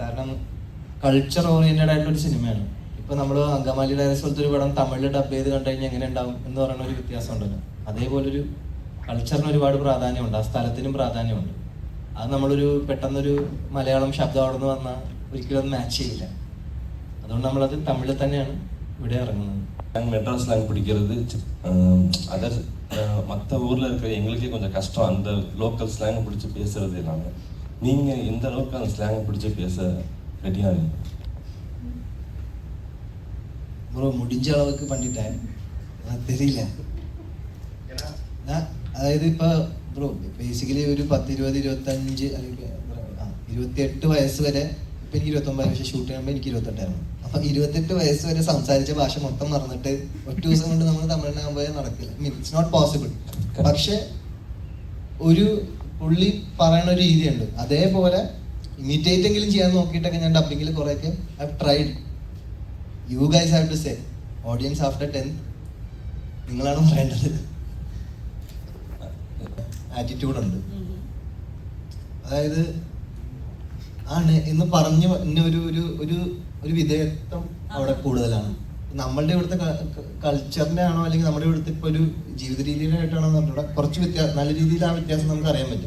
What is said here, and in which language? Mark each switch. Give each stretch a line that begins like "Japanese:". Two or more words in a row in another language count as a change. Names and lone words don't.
Malayalam: കാരണം
English: culture oriented
Malayalam: ആയിട്ടൊരു സിനിമയാണ്. ഇപ്പൊ നമ്മൾ അങ്കമാലി ഡയറീസ് പോലത്തെ ഒരു പടം തമിഴിൽ ഡബ് ചെയ്ത് കണ്ടു കഴിഞ്ഞാൽ എങ്ങനെ ഉണ്ടാവും എന്ന് പറയുന്ന ഒരു വ്യത്യാസം ഉണ്ടല്ലോ. അതേപോലൊരു കൾച്ചറിന് ഒരുപാട് പ്രാധാന്യമുണ്ട്. ആ സ്ഥലത്തിനും പ്രാധാന്യമുണ്ട്. അത് നമ്മളൊരു പെട്ടെന്നൊരു മലയാളം ശബ്ദം അവിടെ നിന്ന് വന്നാൽ ഒരിക്കലും അത് മാച്ച് ചെയ്യില്ല. അതുകൊണ്ട് നമ്മളത് തമിഴിൽ തന്നെയാണ് ഇവിടെ ഇറങ്ങുന്നത്.
Tamil: மெட்ராஸ் ஸ்லாங் பிடிக்கிறது அதர் மற்ற ஊரில் இருக்கிற எங்களுக்கே கொஞ்சம் கஷ்டம். அந்த
English: local slang
Tamil: பிடிச்சி பேசுறது எல்லாமே. நீங்கள் எந்த அளவுக்கு அந்த ஸ்லாங்கை பிடிச்சி பேச ரெடியாக இருக்கீங்க? ப்ரோ முடிஞ்ச அளவுக்கு பண்ணிட்டேன். தெரியல.
Malayalam: അതായത് ഇപ്പോൾ
English: bro basically
Malayalam: ഒരു 10, 20, 25 അല്ലെങ്കിൽ 28 വയസ്സ് വരെ, ഇപ്പം എനിക്ക് 29 പക്ഷേ ഷൂട്ട് ചെയ്യുമ്പോൾ എനിക്ക് 28ആയിരുന്നു. അപ്പം 28 വയസ്സ് വരെ സംസാരിച്ച ഭാഷ മൊത്തം മറന്നിട്ട് ഒറ്റ ദിവസം കൊണ്ട് നമ്മൾ തമിഴിനാകുമ്പോൾ നടക്കില്ല.
English: It's not possible.
Malayalam: പക്ഷെ ഒരു പുള്ളി പറയുന്ന ഒരു രീതിയുണ്ട്. അതേപോലെ ഇമിറ്റേറ്റ് എങ്കിലും ചെയ്യാൻ നോക്കിയിട്ടൊക്കെ ഞാൻ ഡബിങ്ങിൽ കുറേയൊക്കെ
English: I have tried. You guys have to say, audience after 10th
Malayalam: നിങ്ങളാണ് പറയേണ്ടത്. ആറ്റിറ്റ്യൂഡ് ഉണ്ട്. അതായത് ആണ് എന്ന് പറഞ്ഞു എന്നെ ഒരു വിധേയത്വം അവിടെ കൂടുതലാണ്. നമ്മളുടെ ഇവിടുത്തെ കൾച്ചറിന്റെ ആണോ അല്ലെങ്കിൽ നമ്മുടെ ഇവിടുത്തെ ഇപ്പൊ ഒരു ജീവിത രീതിയിലായിട്ടാണോ പറഞ്ഞാൽ കുറച്ച് നല്ല രീതിയിൽ ആ വ്യത്യാസം നമുക്ക് അറിയാൻ പറ്റും.